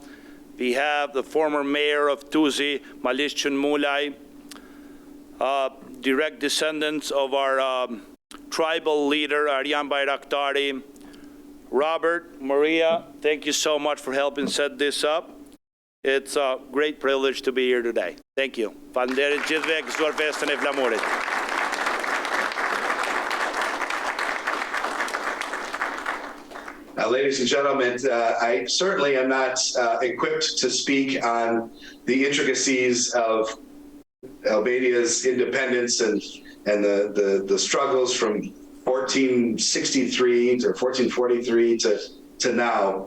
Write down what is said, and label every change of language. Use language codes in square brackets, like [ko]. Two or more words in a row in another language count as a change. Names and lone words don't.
[en] We have the former mayor of Tuzi, Malishan Mulaj, direct descendants of our tribal leader, Arjan Bayraktari. Robert, Maria, thank you so much for helping set this up. It's a great privilege to be here today. Thank you. [sq] Faleminderit gjithëve, gëzuar festën e flamurit. [en] Ladies and gentlemen, I certainly am not equipped to speak on the intricacies of Albania's independence and the struggles from 1463 to 1443 to now.